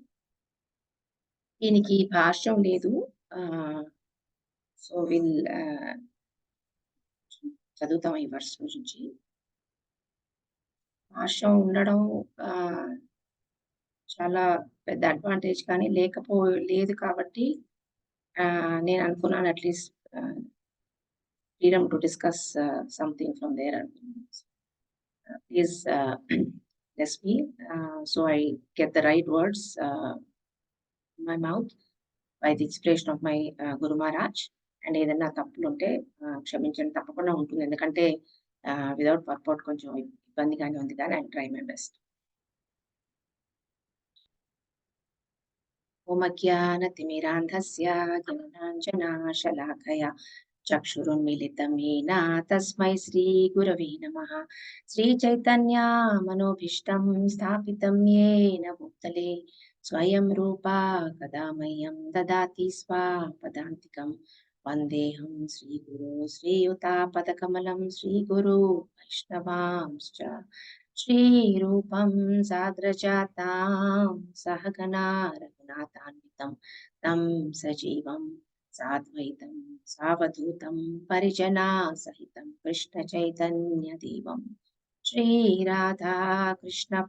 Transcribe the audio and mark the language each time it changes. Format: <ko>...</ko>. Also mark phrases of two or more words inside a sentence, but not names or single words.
<te>దీనికి భాష్యం లేదు. సో చదువుతాం ఈ వర్స్ గురించి. భాష్యం ఉండడం చాలా పెద్ద అడ్వాంటేజ్, కానీ లేదు కాబట్టి నేను అనుకున్నాను</te> <en>at least freedom to discuss something from there</en> <te>అనుకున్నాను.</te> <en>ప్లీజ్ bless me so I get the right words in my mouth by the inspiration of my Guru Maharaj.</en> <te>అండ్ ఏదైనా తప్పులు ఉంటే క్షమించండి, తప్పకుండా ఉంటుంది. ఎందుకంటే</te> <en>without purport</en> <te>కొంచెం ఇబ్బందిగానే ఉంది, కానీ</te> <en>I try my best.</en> <sa>ఓమజ్ఞానతిమిరాంధస్య జ్ఞానాంజనాశలాకయా చక్షురున్మిలితం येन తస్మై శ్రీ గురవే నమః. శ్రీచైతన్య మనోభీష్టం స్థాపితం येन భూతలే స్వయం రూపా కదా మह्यं దదాతి స్వపదాంతికం. వందేహం శ్రీగురు శ్రీయుతాపదకమలం శ్రీగురు వైష్ణవాంశ్చ శ్రీరూపం సాగ్రజాతాం సహగణా రఘునాథాన్వితం తం సజీవం సాద్వైతం సావధూతం పరిజనా సహితం కృష్ణ చైతన్య దేవం శ్రీ రాధా కృష్ణ</sa>